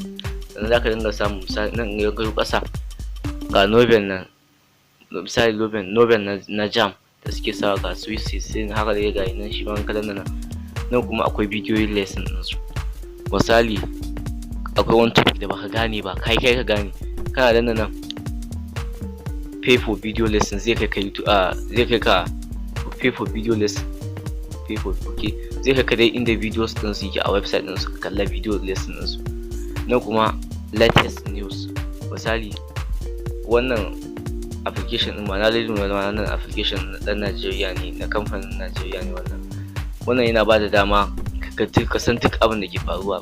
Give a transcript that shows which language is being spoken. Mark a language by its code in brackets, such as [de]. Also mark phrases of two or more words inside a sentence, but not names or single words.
[ha] Sannan za ka dinga samun misali nan in ka ƙasa ga novel nan, misali novel na Jamb da suke sawa ga Swiss sai haka dai ga nan shi ma in ka danna nan kuma akwai bidiyoyin lesson din su. Misali akwai wani topic da baka gane ba, kai ka gane, kana danna nan [en] pay for video lesson [ha] zai kai ka YouTube, zai kai ka [en] pay for video lesson, pay for okay, [ha] zai kai ka dai inda videos din su yake a website din su, ka kalla [en] video lesson [ha] din su. Nan kuma [en] latest news, [ha] misali wannan application din ma na wannan application na dan Najeriya ne, na kamfanin Najeriya ne wannan yana bada dama ka san duk abin da ke faruwa.